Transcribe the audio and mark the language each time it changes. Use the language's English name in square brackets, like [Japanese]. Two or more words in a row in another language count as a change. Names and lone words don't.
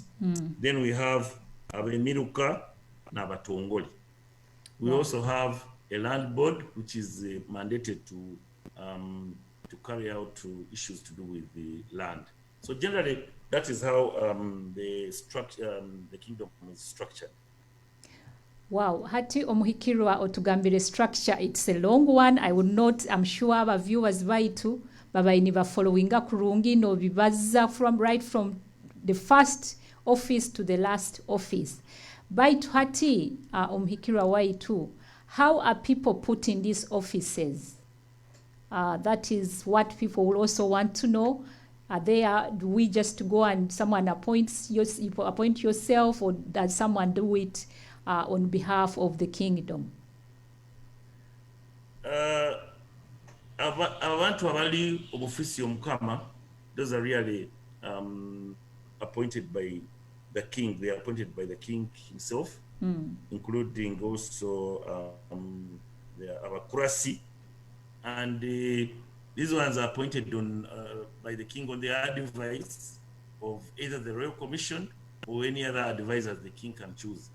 [English] Then we have Abemiruka and Abatongoli. We also have a land board which is mandated to carry out issues to do with the land. So generally, that is how the structure, the kingdom is structured. [Nyoro] Wow, hati Omuhikirwa otugambire structure, [English] it's a long one. I would not, I'm sure our viewers [Nyoro] baitu babaini followinga kurungi no bibaza [English] from the first office to the last office. [Nyoro] Baitu hati Omuhikirwa waitu, [English] how are people put in these offices? That is what people will also want to know. Do we just go and someone appoints you appoint yourself, or does someone do it on behalf of the kingdom? [Nyoro] Abantu abali obufisi omukama, [English] those are really appointed by the king. They are appointed by the king himself, including also our kurasi, and these ones are appointed on by the king on their advice of either the Royal Commission or any other advisors the king can choose.